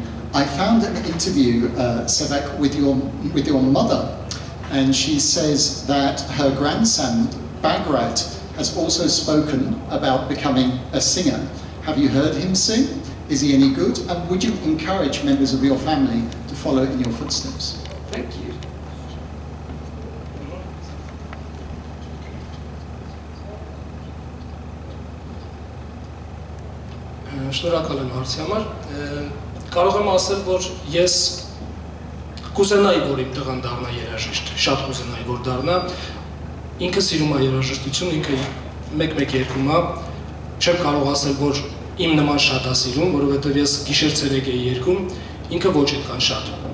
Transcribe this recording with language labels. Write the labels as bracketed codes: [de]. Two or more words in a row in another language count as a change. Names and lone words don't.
[en] I found an interview, Sevak, with your mother, and she says that her grandson, Bagrat, has also spoken about becoming a singer. Have you heard him sing? Is he any good? And would you encourage members of your family to follow in your footsteps? Thank you. [hy] Շնորհակալ եմ հարցի համար։ Կարող եմ ասել, որ ես կուզենայի, որ իմ տղան դառնա երաժիշտ, շատ կուզենայի, որ դառնա։ Ինքը սիրում է երաժշտություն, ինքը մեկ-մեկ երգում է։ Չեմ կարող ասել, որ իմ նման շատ է սիրում, որովհետև ես գիշեր-ցերեկ էի երգում, ինքը ոչ այդքան շատ։